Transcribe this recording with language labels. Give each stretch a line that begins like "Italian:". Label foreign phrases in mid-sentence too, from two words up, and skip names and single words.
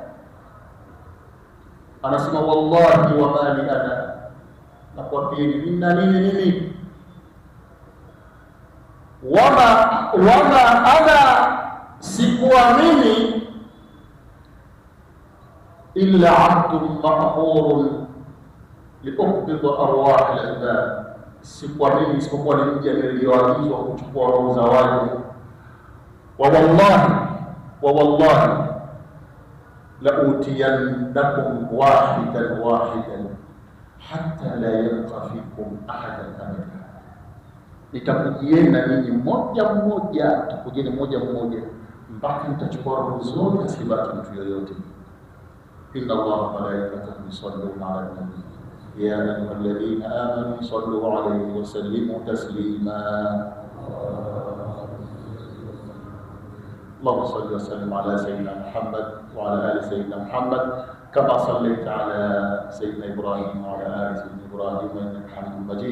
Swahili: Anasema
Arabic: والله وما لي أنا,
Swahili: nakwambieni nina nini
Arabic: وما أنا,
Swahili: sikuwa mimi
Arabic: إلا عبد مأمور لأقبض أرواح العباد,
Swahili: sikuwa mimi isipokuwa ni mja niliyoagizwa kuchukua roho za watu.
Arabic: ووالله لآتينكم واحدا حتى لا يبقى فيكم أحدا أبدا,
Swahili: nitakujieni na ninyi mmoja mmoja mpaka nitachukua roho zote, asibaki mtu yoyote.
Arabic: إن الله وملائكته يصلون على النبي يا أيها الذين آمنوا صلوا عليه وسلموا تسليما. اللهم صل وسلم على سيدنا محمد وعلى آل سيدنا محمد كما صليت على سيدنا إبراهيم وعلى آل سيدنا إبراهيم إنك حميد مجيد.